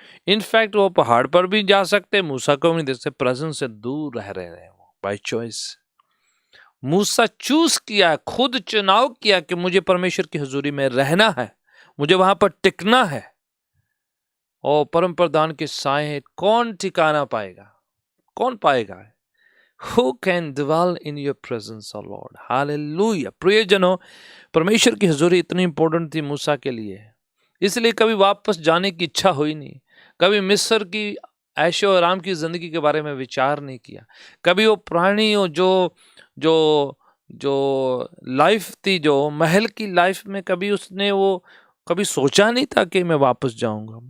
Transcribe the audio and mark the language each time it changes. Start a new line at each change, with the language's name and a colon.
Hindi: In fact वो पहाड़ पर भी जा सकते, मूसा को भी नहीं देख सकते, प्रेजेंस से दूर रह रहे हैं वो बाई चॉइस। मूसा चूज किया, खुद चुनाव किया कि मुझे परमेश्वर की हजूरी में रहना है, मुझे वहां पर टिकना है। और परम प्रधान के साए कौन ठिकाना पाएगा, कौन पाएगा?
English: Who can dwell in your presence, O Lord? Hallelujah.
Hindi: प्रियजनों, परमेश्वर की हजूरी इतनी इंपॉर्टेंट थी मूसा के लिए, इसलिए कभी वापस जाने की इच्छा हुई नहीं, कभी मिस्र की ऐशो आराम की जिंदगी के बारे में विचार नहीं किया, कभी वो पुरानी जो जो जो लाइफ थी, जो महल की लाइफ में कभी उसने वो कभी सोचा नहीं था कि मैं वापस जाऊंगा।